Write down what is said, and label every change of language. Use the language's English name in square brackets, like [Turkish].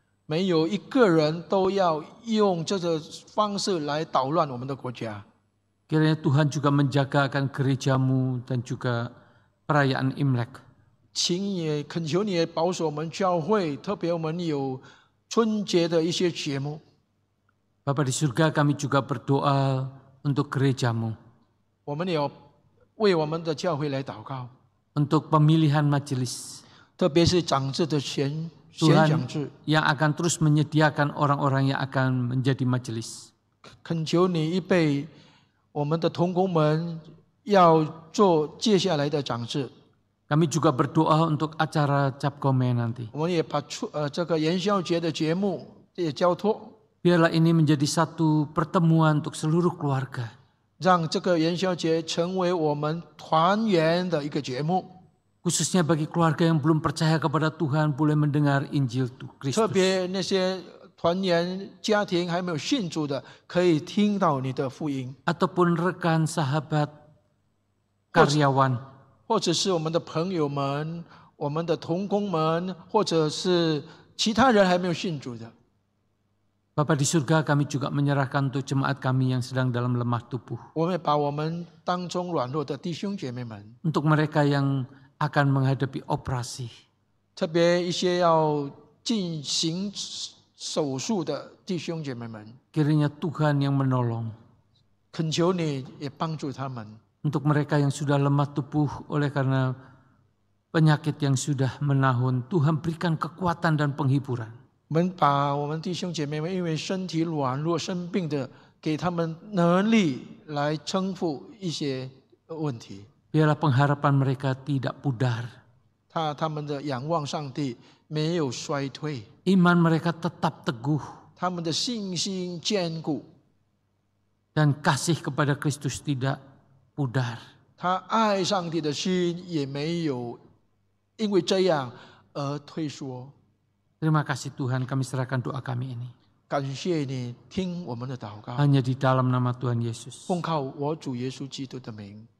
[Chinese] 没有一个人都要用这个方式来捣乱我们的国家。 [Indonesian] Kiranya Tuhan juga menjaga akan gereja-Mu dan juga perayaan Imlek. [Chinese] 请也恳求你也保守我们教会，特别我们有春节的一些节目。 [Indonesian] Bapa di surga, kami juga berdoa untuk gereja-Mu. [Chinese] 我们也要为我们的教会来祷告， [Indonesian] Untuk pemilihan majelis. [Chinese] 特别是长治的选讲制， [Indonesian] yang akan terus menyediakan orang-orang yang akan menjadi majelis. [Chinese] 恳求你预备我们的同工们要做接下来的长治。 [Indonesian] Kami juga berdoa untuk acara Cap Gome nanti. [Chinese] 我们也把这个元宵节的节目也交托， [Indonesian] Biarlah ini menjadi satu pertemuan untuk seluruh keluarga. [Chinese] 让这个元宵节成为我们团圆的一个节目。 [Indonesian] Khususnya bagi keluarga yang belum percaya kepada Tuhan boleh mendengar Injil [Chinese] 特 [Indonesian] Kristus. [Chinese] 别那些团圆家庭还没有信主的，可以听到你的福音， [Indonesian] Ataupun rekan, sahabat, karyawan. [Chinese] 或者是我们的朋友们、我们的同工们，或者是其他人还没有信主的。 [Indonesian] Bapa di surga, kami juga menyerahkan untuk jemaat kami yang sedang dalam lemah tubuh. [Chinese] 我们也把我们当中软弱的弟兄姐妹们， [Indonesian] Untuk mereka yang akan menghadapi operasi. [Chinese] 特别一些要进行手术的弟兄姐妹们， [Indonesian] Kiranya Tuhan yang menolong. [Chinese] 恳求你也帮助他们。 [Indonesian] Untuk mereka yang sudah lemah tubuh oleh karena penyakit yang sudah menahun, Tuhan berikan kekuatan dan penghiburan. [Chinese] 我们把我们弟兄姐妹们因为身体软弱生病的，给他们能力来征服一些问题。 [Indonesian] Biarlah pengharapan mereka tidak pudar. [Chinese] 他们的仰望上帝没有衰退， [Indonesian] Iman mereka tetap teguh. [Chinese] 他们的信心坚固， [Indonesian] Dan kasih kepada Kristus tidak pudar. [Chinese] 他爱上帝的心也没有因为这样而退缩。 [Indonesian] Terima kasih Tuhan, kami serahkan doa kami ini. [Chinese] 感谢你听我们的祷告， [Indonesian] Hanya di dalam nama Tuhan Yesus. [Chinese] 奉靠我主耶稣基督的名，